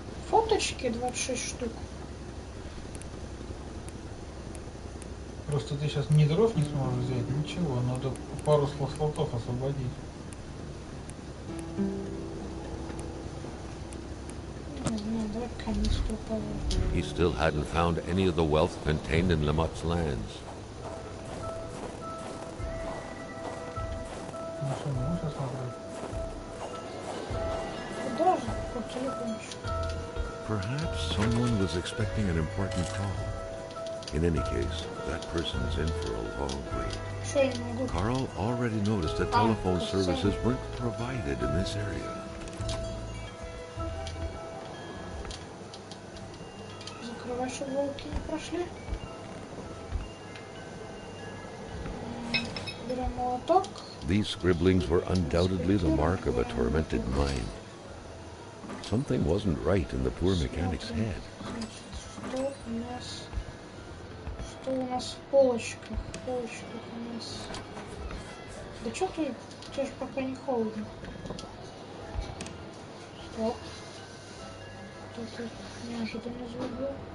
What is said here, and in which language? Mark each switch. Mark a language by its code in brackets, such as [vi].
[ru] фоточки 26 штук. Просто ты сейчас ни дров не сможешь взять, ничего. Надо пару слотов освободить. Не знаю, давай канистру положим. [en] He still hadn't found any of the wealth contained in Lamotte's lands. [ru] Ну что, не можешь осмотреть? Куда же? По телефону еще. [en] Perhaps someone was expecting an important call. In any case, that person's in for a long wait. [ru] Что я не могу? [en] Carl already noticed that telephone services weren't provided in this area. [ru] Закрывай, чтобы волки не прошли. Берем молоток. [en] These scribblings were undoubtedly the mark of a tormented mind. Something wasn't right in the poor mechanic's head. [ru] Значит, что у нас в полочках? В полочках у нас... Да что ты? Тебе же пока не холодно. Стоп. Кто-то неожиданно звук был.